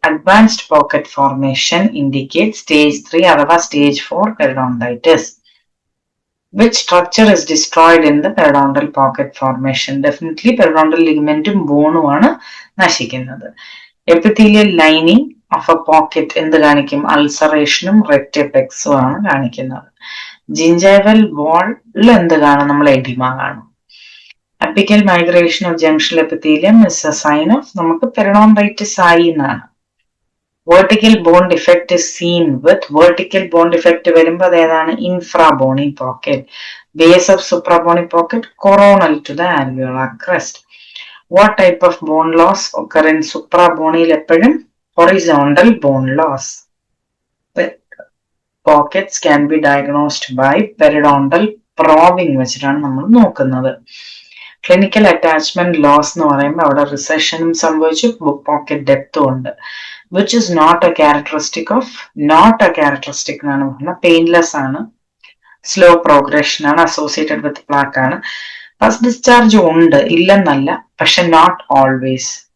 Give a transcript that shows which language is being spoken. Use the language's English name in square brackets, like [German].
[English] Advanced pocket formation indicates stage 3 അഥവാ stage 4 periodontitis. Which structure is destroyed in the periodontal pocket formation? Definitely periodontal ligamentum bone [Malayalam] ആണ് നശിക്കുന്നത്. [English] Epithelial lining of a pocket [Malayalam] എന്ത് കാണിക്കും? അൾസറേഷനും റെക്ടിപെക്സും ആണ് കാണിക്കുന്നത്. Gingival വാളിൽ എന്ത് കാണും? നമ്മൾ എഡിമ കാണും. [English] Apical migration of junctional epithelium is a sign of [Malayalam] നമുക്ക് പെരിഡോണ്ടൈറ്റിസ് ആയി എന്നാണ്. [English] Vertical bone defect is seen with vertical bone defect [Malayalam] വരുമ്പോൾ അത് ഏതാണ്? [English] Infrabony pocket. Base of suprabony pocket coronal to the alveolar crest. What type of bone loss occur in suprabony? [Malayalam] എപ്പോഴും [English] horizontal bone loss. Pockets can be diagnosed by periodontal probing [Malayalam] വെച്ചിട്ടാണ് നമ്മൾ നോക്കുന്നത്. Clinical attachment loss എന്ന് പറയുമ്പോൾ അവിടെ റിസഷനും സംഭവിച്ചു, pocket ഡെപ്തും ഉണ്ട്. [English] which is not a characteristic of, not a characteristic [Malayalam] എന്നാണ് പറഞ്ഞത്. [English] Painless ആണ്, slow progression ആണ്, associated with plaque ആണ്. First discharge [Malayalam] ഉണ്ട്, ഇല്ലെന്നല്ല, പക്ഷെ [English] Not always.